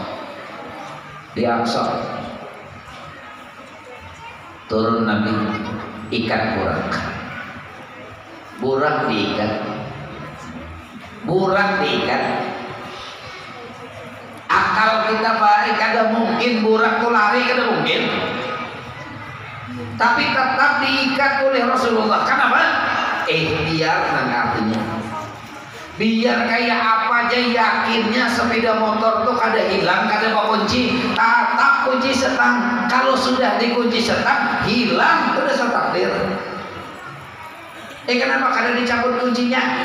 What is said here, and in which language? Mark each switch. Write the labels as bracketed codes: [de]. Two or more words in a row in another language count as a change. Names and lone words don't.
[id] Di Aqsa turun Nabi, ikat burak diikat. Akal kita baik, ada mungkin burak itu lari, ada mungkin, tapi tetap diikat oleh Rasulullah. Kenapa? Ikhtiar nang artinya biar kayak apa aja yakinnya sepeda motor tuh kada hilang, kada mau kunci, tatap kunci setang. Kalau sudah dikunci setang hilang, itu udah takdir. Kenapa kada dicabut kuncinya?